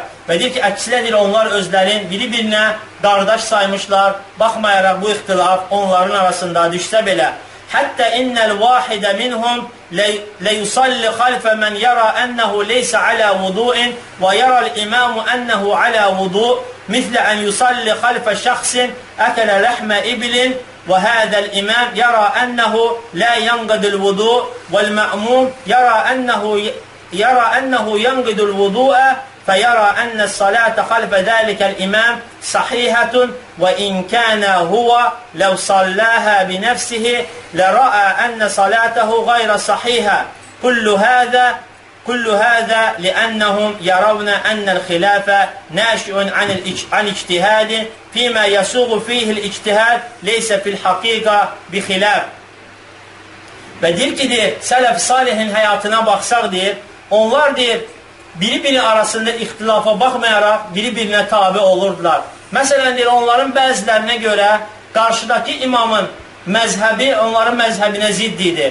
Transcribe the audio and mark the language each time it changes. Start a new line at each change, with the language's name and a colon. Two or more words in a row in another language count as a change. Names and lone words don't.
Azerbaijani: Və deyir ki, əksinə onlar özlərin biri-birinə qardaş saymışlar, baxmayaraq bu ixtilaf onların arasında düşsə belə.
Arabic: حتى إن الواحد منهم ليصلي خلف من يرى أنه ليس على وضوء ويرى الإمام أنه على وضوء' in və yaral imamu ənəhu alə vudu' مثل أن يصلي خلف شخص أكل لحم إبل وهذا الإمام يرى أنه لا ينقض الوضوء والمأموم يرى أنه ينقض الوضوء فيرى أن الصلاة خلف ذلك الإمام صحيحة وإن كان هو لو صلاها بنفسه لرأى أن صلاته غير صحيحة كل هذا لأنهم يرون أن الخلاف ناشئ عن اجتهاد فيما يسوغ فيه الاجتهاد ليس في الحقيقة بخلاف.
Azerbaijani: Və deyir ki, deyir, sələf salihin həyatına baxsaq, deyir, onlar deyir, biri-biri arasında ixtilafa baxmayaraq biri-birinə tabi olurdular. Məsələn, deyir, onların bəzilərinə görə qarşıdakı imamın məzhəbi onların məzhəbinə zidd idi.